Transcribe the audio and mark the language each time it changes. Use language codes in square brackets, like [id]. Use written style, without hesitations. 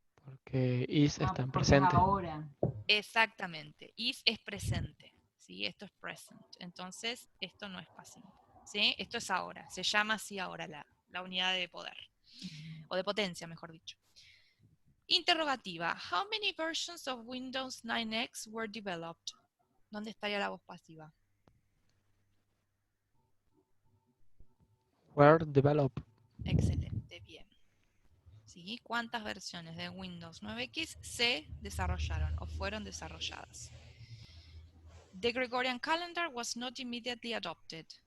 [es] Porque is está en porque es presente. ahora. Exactamente. Is es presente. ¿Sí? Esto es present. Entonces, esto no es pasivo. ¿Sí? Esto es ahora. Se llama así ahora la unidad de poder. O de potencia, mejor dicho. Interrogativa. [en] How many versions of Windows 9X were developed? [es] ¿Dónde estaría la voz pasiva? [en] Were developed. [es] Excelente, bien. ¿Sí? ¿Cuántas versiones de Windows 9X se desarrollaron o fueron desarrolladas? [en] The Gregorian calendar was not immediately adopted.